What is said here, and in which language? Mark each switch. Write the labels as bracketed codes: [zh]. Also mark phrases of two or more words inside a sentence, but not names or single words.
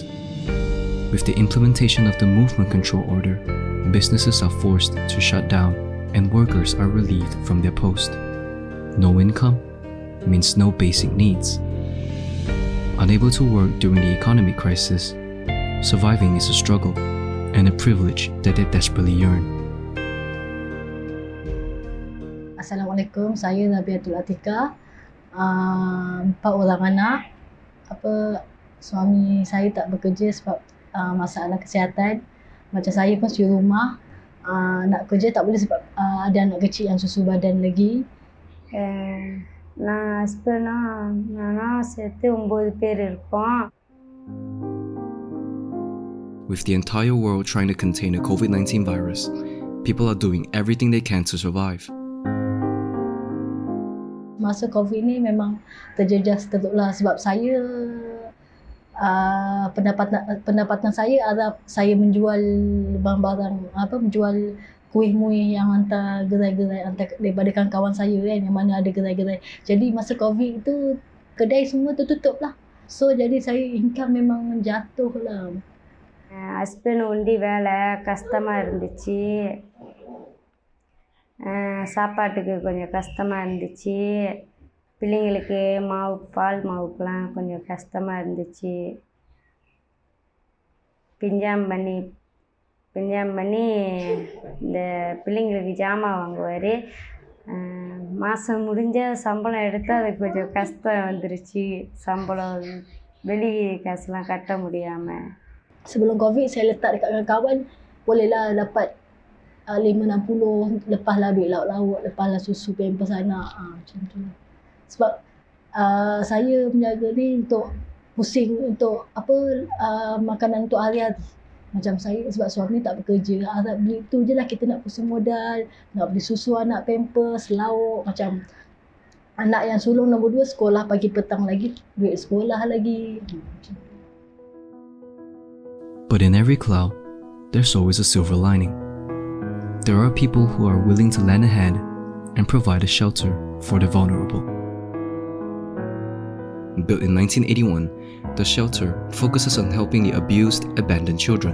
[en] With the implementation of the movement control order, businesses are forced to shut down and workers are relieved from their post. No income means no basic needs. Unable to work during the economic crisis, surviving is a struggle and a privilege that they desperately yearn. [ms] Assalamualaikum, saya Nabiatul Atika. 4 orang anak. Suami saya tak bekerja sebab masalah kesihatan. Macam saya pun di rumah. Nak kerja tak boleh sebab ada anak kecil yang susu badan lagi. [ta] நான் ஹஸ்பண்டா நானும் சேர்த்து 9 பேர் இருக்கோம். [en] With the entire world trying to contain the COVID-19 virus, people are doing everything they can to survive. [ms] Masa COVID ni memang terjejas teruklah sebab saya pendapatan saya adalah saya menjual barang-barang menjual kuih-muih yang hantar gerai-gerai daripada kawan-kawan saya kan, yang mana ada gerai-gerai. Jadi masa COVID tu kedai semua tertutup lah. So jadi saya income memang jatuh lah. [ta] ஹஸ்பண்ட் ஒண்டி வேலை கஷ்டமாக இருந்துச்சு. சாப்பாட்டுக்கு கொஞ்சம் கஷ்டமாக இருந்துச்சு. பிள்ளைங்களுக்கு பால் மாவுக்கெலாம் கொஞ்சம் கஷ்டமாக இருந்துச்சு. பிஞ்சாம் பண்ணி இந்த பிள்ளைங்களுக்கு ஜாமான் வாங்குவார். மாதம் முடிஞ்ச சம்பளம் எடுத்தால் அது கொஞ்சம் கஷ்டம் வந்துருச்சு. சம்பளம் வெளி காசுலாம் கட்ட முடியாமல். [ms] Sebelum COVID saya letak dekat kawan-kawan, bolehlah dapat 5-60, lepaslah ambil lauk-lauk, lepaslah susu pampers anak, macam tu. Sebab saya menjaga ni untuk pusing untuk makanan untuk hari-hari. Macam saya sebab suami tak bekerja, harap beli tu je lah, kita nak pusing modal, nak beli susu anak, pampers, lauk. Macam anak yang sulung nombor 2 sekolah pagi petang lagi, duit sekolah lagi. [en] But in every cloud, there's always a silver lining. There are people who are willing to lend a hand and provide a shelter for the vulnerable. Built in 1981, the shelter focuses on helping the abused, abandoned children.